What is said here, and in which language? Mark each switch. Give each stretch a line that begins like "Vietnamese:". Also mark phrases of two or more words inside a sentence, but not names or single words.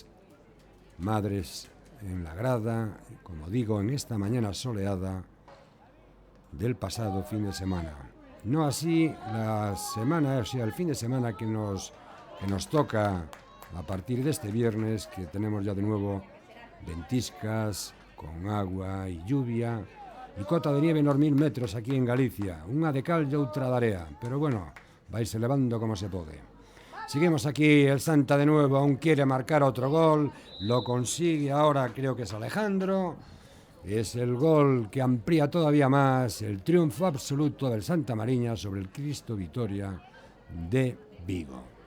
Spanish: Madres en la grada, como digo, en esta mañana soleada del pasado fin de semana. No así la semana, o sea, el fin de semana que nos toca a partir de este viernes, que tenemos ya de nuevo ventiscas con agua y lluvia y cota de nieve en los 1000 metros aquí en Galicia,
Galician: unha de cal e outra de area,
Spanish: pero bueno,
Galician: vais elevando como se pode.
Spanish: Seguimos aquí, el Santa de nuevo aún quiere marcar otro gol, lo consigue ahora, creo que es Alejandro, Es el gol que amplía todavía más el triunfo absoluto del Santa Mariña sobre el Cristo Vitoria de Vigo.